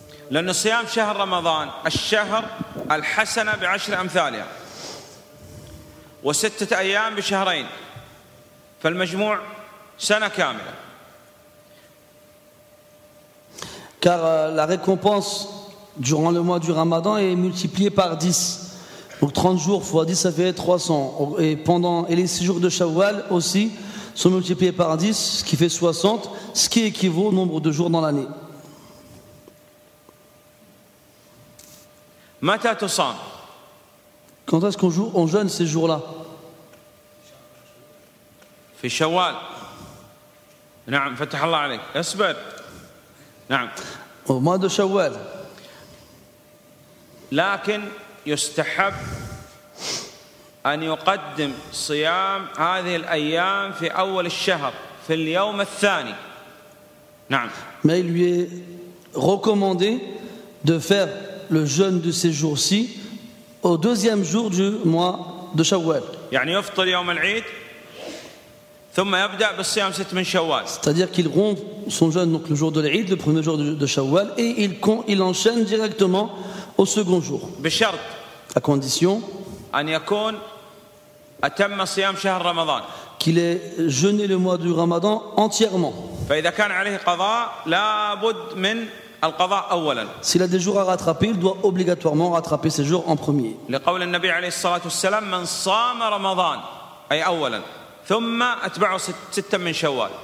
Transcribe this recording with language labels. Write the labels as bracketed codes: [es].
[ar] لأن صيام شهر رمضان الشهر الحسنة ب10 أمثالها و6 أيام بشهرين فالمجموع سنة كاملة. [fr] Car la récompense durant le mois du Ramadan est multipliée par 10. Donc 30 jours fois 10, ça fait 300. Et les 6 jours de Shawwal aussi sont multipliés par 10, ce qui fait 60, ce qui équivaut au nombre de jours dans l'année. [ar] متى تصام؟ [fr] Quand est-ce qu'on jeûne ces jours-là? [ar] في شوال. نعم فتح الله عليك. اصبر. نعم. [fr] Au mois de Shawwal. [ar] لكن يستحب أن يقدم صيام هذه الأيام في أول الشهر في اليوم الثاني. نعم. [fr] Mais il lui est recommandé de faire le jeûne de ces jours-ci au deuxième jour du mois de Shawwal. [ar] يعني يفطر يوم العيد ثم يبدأ بالصيام 6 من شوال. [fr] C'est-à-dire qu'il rompt son jeûne donc le jour de l'Eid, le premier jour de Shawwal, et il enchaîne directement au second jour. [ar] بشرط [fr] À condition [ar] أن يكون أتم صيام شهر رمضان. [fr] qu'il ait jeûné le mois du Ramadan entièrement. [ar] فإذا كان عليه قضاء لا بد من القضاء أولا. [fr] S'il a des jours à rattraper, il doit obligatoirement rattraper ces jours en premier. [ar] لقول النبي عليه الصلاة والسلام من صام رمضان أي أولا ثم أتبعه 6 من شوال.